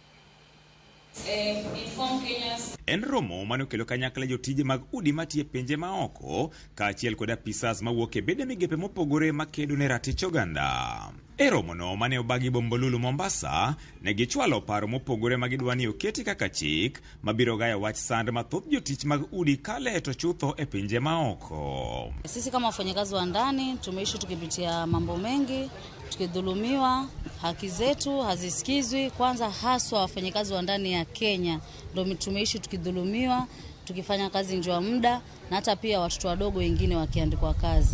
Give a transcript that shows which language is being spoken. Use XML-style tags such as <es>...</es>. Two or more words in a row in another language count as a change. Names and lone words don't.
<luo>En romo mane okelo kanyakla jotije mag udi matiyo e pinje maoko kaachiel kod apisas mawuok e bede migepe mopogore makedo ne ratich oganda. E romono mane obagi Bombolulu Mombasa, ne gichwalo paro mopogore magidwa ni oketi kaka chik mabiro gayo wach sand mathoth jotich mag udi kale to chutho e pinje maoko.</luo> <sw>Sisi kama wafanyakazi wa ndani tumeishi tukipitia mambo mengi, tukidhulumiwa, haki zetu hazisikizwi. Kwanza haswa wafanyakazi wa ndani ya Kenya ndio tumeishi tukidhulumiwa, tukifanya kazi nje ya muda, na hata pia watoto wadogo wengine wakiandikwa kazi.</sw>